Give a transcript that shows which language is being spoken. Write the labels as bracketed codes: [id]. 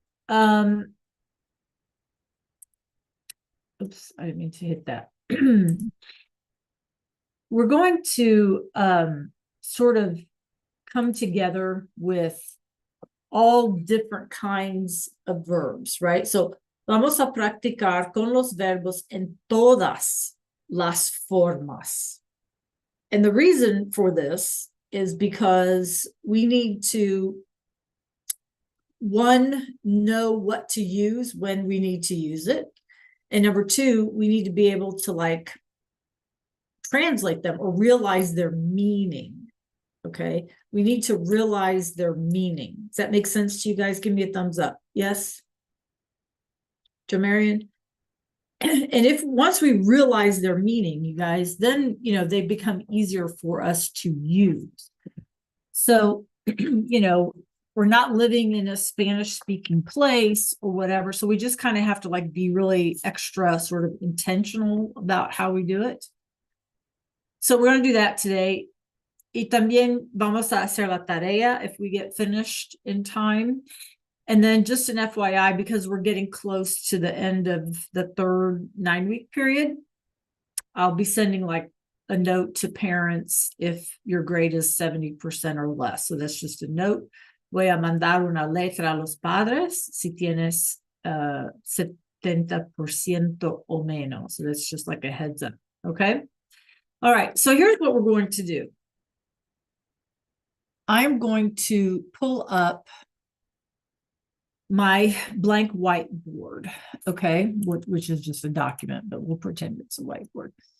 [en] Oops, I didn't mean to hit that. We're going to sort of come together with all different kinds of verbs, right? So [es] Vamos a practicar con los verbos en todas las formas. [en] And the reason for this is because we need to, one, know what to use when we need to use it. And number two, we need to be able to like translate them or realize their meaning. Okay. We need to realize their meaning. Does that make sense to you guys? Give me a thumbs up. Yes? Jamarian? And if once we realize their meaning, you guys, then, you know, they become easier for us to use. So, you know, we're not living in a Spanish speaking place or whatever. So we just kind of have to like be really extra sort of intentional about how we do it. So we're going to do that today. [es] Y también vamos a hacer la tarea [en] if we get finished in time. And then just an FYI, because we're getting close to the end of the third 9-week period, I'll be sending like a note to parents if your grade is 70% or less. So that's just a note. [es] Voy a mandar una letra a los padres si tienes 70% o menos. [en] So that's just like a heads up. Okay. All right. So here's what we're going to do. I'm going to pull up my blank whiteboard, okay, which is just a document, but we'll pretend it's a whiteboard.